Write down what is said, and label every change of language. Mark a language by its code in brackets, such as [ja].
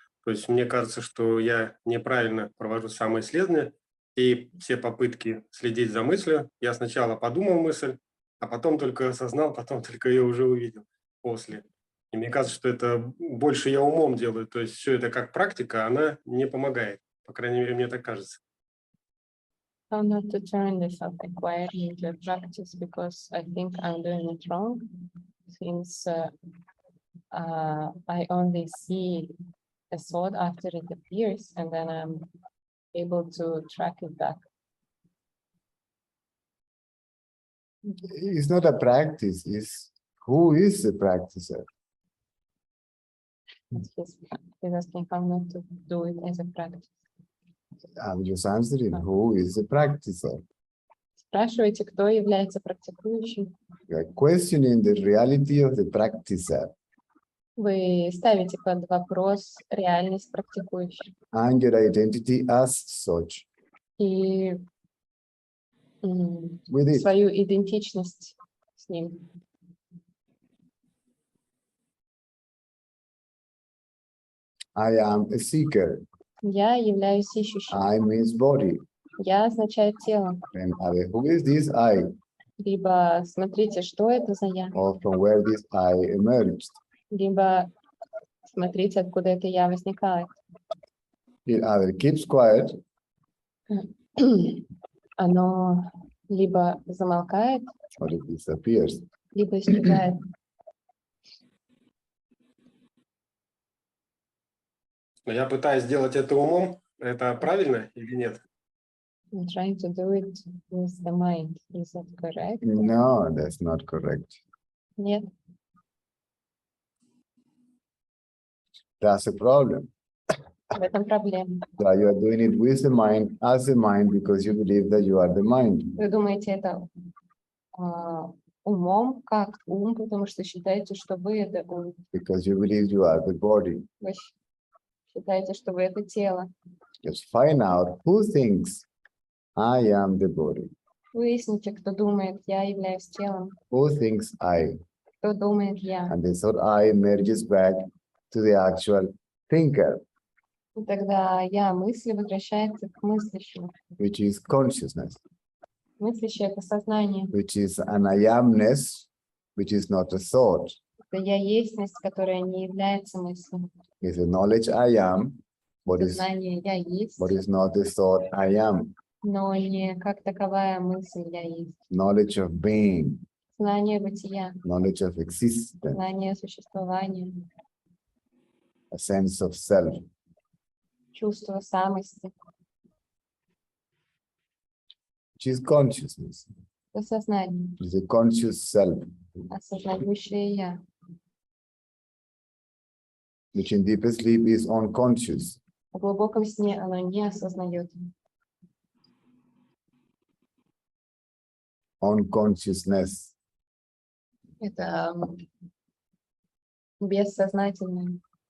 [ru] То есть мне кажется, что я неправильно провожу самоисследование, и все попытки следить за мыслью, я сначала подумал мысль, а потом только осознал, потом только ее уже увидел после. И мне кажется, что это больше я умом делаю, то есть все это как практика, она не помогает. По крайней мере, мне так кажется. [en] How not to turn the self-inquiry into a practice, because I think I'm doing it wrong, since I only see a thought after it appears, and then I'm able to track it back. It's not a practice, it's who is the practicer. He's asking how not to do it as a practice. I'm just answering, who is the practicer? [ru] Спрашиваете, кто является практикующим? [en] You are questioning the reality of the practicer [ru] Вы ставите под вопрос реальность практикующих [en] and your identity as such [ru] и [en] with it. [ru] свою идентичность с ним. [en] I am a seeker. [ru] Я являюсь ищущим. [en] I means body. [ru] Я означает тело. [en] And who is this I? [ru] Либо смотрите, что это за я. [en] Or from where this I emerged. [ru] Либо смотрите, откуда это я возникает. [en] It either keeps quiet [ru] Оно либо замолкает, [en] or it disappears. [ru] либо исчезает. Но я пытаюсь сделать это умом. Это правильно или нет? [en] I'm trying to do it with the mind. Is that correct? No, that's not correct. [ru] Нет. [en] That's a problem. [ru] В этом проблема. [en] So you are doing it with the mind, as the mind, because you believe that you are the mind. [ru] Вы думаете, это умом, как ум, потому что считаете, что вы это ум. [en] Because you believe you are the body. [ru] Вы считаете, что вы это тело. [en] Just find out who thinks I am the body. [ru] Выясните, кто думает, я являюсь телом. [en] Who thinks I? [ru] Кто думает, я. [en] And this thought I merges back to the actual thinker, [ru] И тогда я, мысли, возвращается к мыслящему. [en] which is consciousness, [ru] Мыслящее — это сознание. [en] which is an I amness, which is not a thought. [ru] Это я естьность, которая не является мыслью. [en] It's the knowledge I am, but [ru] Сознание я есть, [en] is not the thought I am. [ru] но не как таковая мысль я есть. [en] Knowledge of being, [ru] Знание бытия, [en] knowledge of existence, [ru] знание существования, [en] a sense of self, [ru] чувство самости. [en] which is consciousness. [ru] Это сознание, [en] It's a conscious self, [ru] осознающее я. [en] which in deeper sleep is unconscious. [ru] В глубоком сне оно не осознает. [en] Unconsciousness. [ru] Это бессознательное.